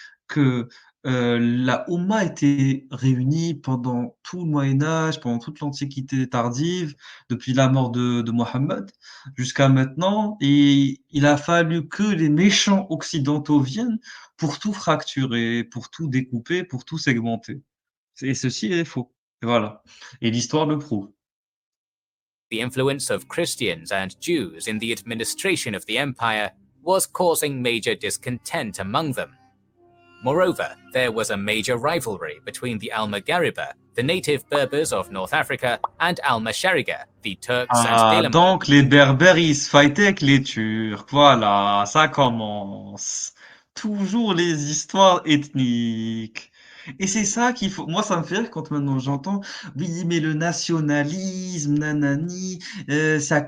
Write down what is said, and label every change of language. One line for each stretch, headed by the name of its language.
French: que la Oumma était réunie pendant tout le Moyen Âge, pendant toute l'Antiquité tardive, depuis la mort de Mohammed jusqu'à maintenant, et il a fallu que les méchants occidentaux viennent pour tout fracturer, pour tout découper, pour tout segmenter. Et ceci est faux. Et voilà. Et l'histoire le prouve.
English: influence of Christians and Jews in the administration of the empire was causing major discontent among them. Moreover, there was a major rivalry between the Al-Maghariba, the native Berbers of North Africa, and Al-Mashariga, the Turks and Ah, Daylami.
French: donc les Berbères, ils se fightaient avec les Turcs. Voilà, ça commence. Toujours les histoires ethniques. Et c'est ça qu'il faut. Moi, ça me fait rire quand maintenant j'entends, oui, mais le nationalisme, nanani, ça.